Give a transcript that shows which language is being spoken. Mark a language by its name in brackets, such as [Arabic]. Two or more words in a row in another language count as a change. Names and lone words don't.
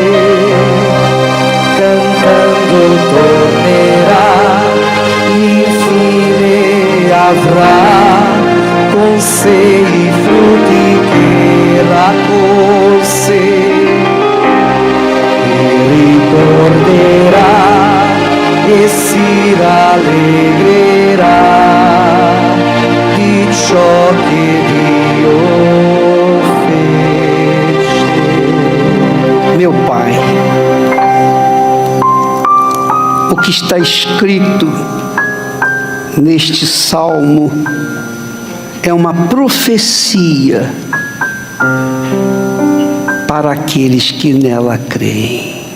[Italian] cantando tornerà, infine avrà con sé i frutti che raccolse, e ricorderà e si rallegrerà di ciò che Dio fece. [Portuguese] Meu Pai, o que está escrito neste salmo é uma profecia para aqueles que nela creem.